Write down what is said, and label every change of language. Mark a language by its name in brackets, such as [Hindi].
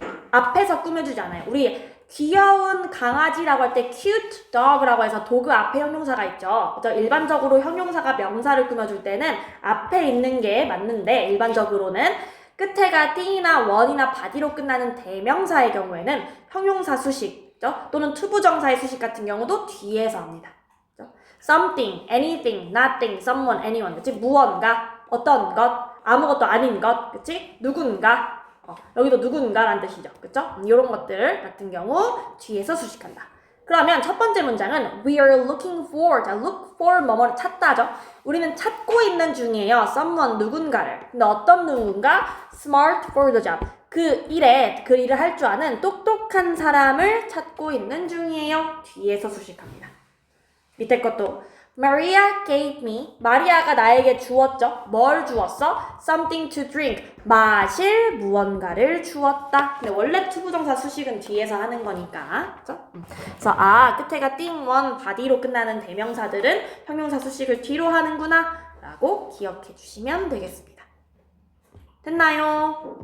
[Korean] 앞에서 꾸며주지 않아요. 우리 귀여운 강아지라고 할 때 [English] cute dog [Korean] 라고 해서 도그 앞에 형용사가 있죠. 그죠? 일반적으로 형용사가 명사를 꾸며줄 때는 앞에 있는 게 맞는데 일반적으로는 끝에가 띵이나 원이나 body로 끝나는 대명사의 경우에는 형용사 수식 또는 투부정사의 수식 같은 경우도 뒤에서 합니다. 그죠? [English] something, anything, nothing, someone, anyone [Korean] 그치? 무언가, 어떤 것, 아무것도 아닌 것 그치? 누군가 여기도 누군가라는 뜻이죠. 그쵸? 이런 것들 같은 경우 뒤에서 수식한다. 그러면 첫 번째 문장은 [English] We are looking for. [Korean] 자, [English] look for [Korean] 뭐뭐를 찾다죠. 우리는 찾고 있는 중이에요. [English] someone [Korean] 누군가를. 근데 어떤 누군가? [English] smart for the job. [Korean] 그 일을 할 줄 아는 똑똑한 사람을 찾고 있는 중이에요. 뒤에서 수식합니다. 밑에 것도 [English] Maria gave me. [Korean] 마리아가 나에게 주었죠. 뭘 주었어? [English] Something to drink. [Korean] 마실 무언가를 주었다. 근데 원래 투부정사 수식은 뒤에서 하는 거니까. 그죠? 그래서 끝에가 띵, 원, body로 끝나는 대명사들은 형용사 수식을 뒤로 하는구나 라고 기억해 주시면 되겠습니다. 됐나요?